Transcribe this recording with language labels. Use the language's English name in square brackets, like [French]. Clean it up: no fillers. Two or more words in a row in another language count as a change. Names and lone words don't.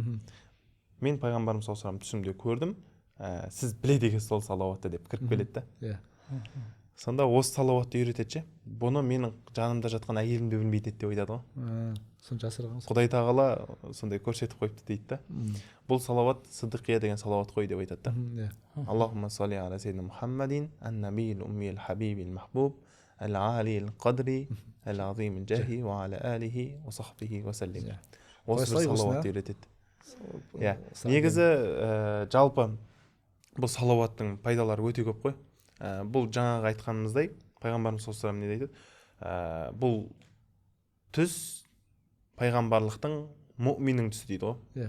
[Kazakh] Мен пайғамбарымыз [Arabic] صلى الله عليه [Kazakh] түсімде көрдім, сіз біледі екенсіз сол салауатты деп кіріп келеді да. Сонда осы салауатты үйретеді. Бұны менің жанымда жатқан әйелім де білмейді деп айтады ғой. Соны жасырған. Құдай тағала сондай көрсетіп қойыпты дейді да. Бұл салауат сыдықия деген салауат қой деп айтады да. [Arabic] اللهم صل على سيدنا محمد النبي الأمي الحبيب المحبوب العالي القدر العظيم الجاه وعلى آله وصحبه وسلم. [Kazakh] Осы бір салауатты үйретеді. Негізі жалпы бұл салауаттың пайдалары өте көп қой. Бұл жаңағы айтқанымыздай, пайғамбарымыз [Arabic] صلى الله عليه [Kazakh] не дейді? Бұл түс пайғамбарлықтың мұъминнің түсі дейді ғой.